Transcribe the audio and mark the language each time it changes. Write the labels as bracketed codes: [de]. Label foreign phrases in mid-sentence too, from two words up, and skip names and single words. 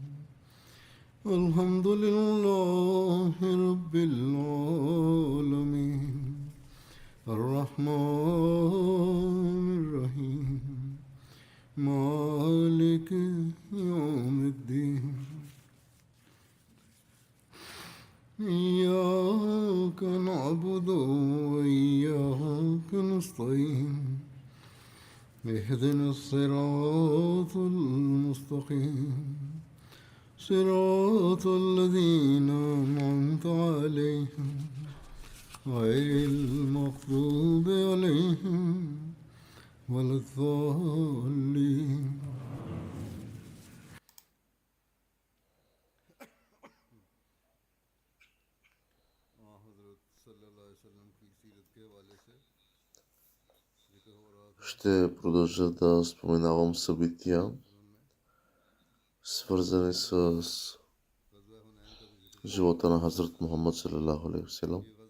[ar] الحمد لله رب العالمين الرحمن الرحيم مالك يوم الدين إياك نعبد وإياك نستعين اهدنا الصراط المستقيم صراط الذين أنعمت عليهم غير المغضوب عليهم ولا الضالين [bg] Ще продължа да споменавам събития, свързани с живота на Хазрат Мухаммад [ar] صلى الله عليه وسلم.